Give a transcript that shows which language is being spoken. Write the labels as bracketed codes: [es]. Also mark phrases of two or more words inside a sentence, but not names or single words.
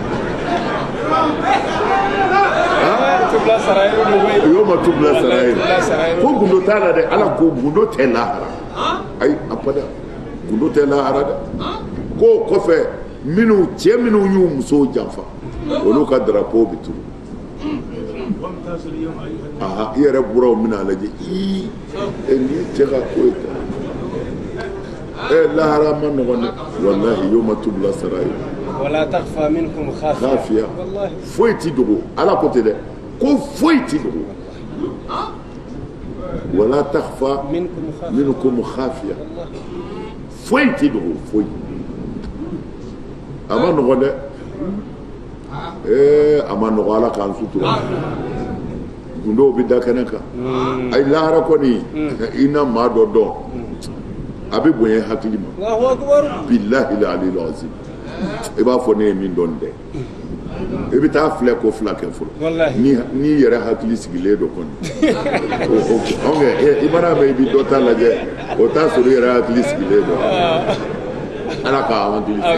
[bm] la y'o ma tubila sarayi ko gundo t'a la dɛ ala ko gundo tɛ lahara ayi abada gundo tɛ lahara dɛ ko kɔfɛ cɛ minnu y'u musow janfa olu ka drapeau bɛ turu i yɛrɛ buraw mina lajɛ nin ye cɛ ka ko ye lahara ma nɔgɔn dɛ [ar] والله يوم تبلى السرائر ولا تخفى منكم خافية [bm] foyi ti dogo ala ko tɛ dɛ ko foyi ti dogo [ar] ولا تخفى منكم خافية [bm] foyi ti dogo foyi a ma nɔgɔn dɛ a ma nɔgɔn ala k'an sutura gundow bɛ da kɛnɛ kan ayi lahara kɔni i na maa dɔ dɔn a bɛ bonya hakili ma [ar] بالله العلي العظيم [bm] i b'a fɔ ne ye min dɔn dɛ i bɛ taa filɛ ko fila kɛ fɔlɔ n'i yɛrɛ hakili sigilen dɔ kɔni i mana mɛn i bɛ dɔ ta lajɛ o t'a sɔrɔ i yɛrɛ hakili sigilen dɔ ala k'a hakili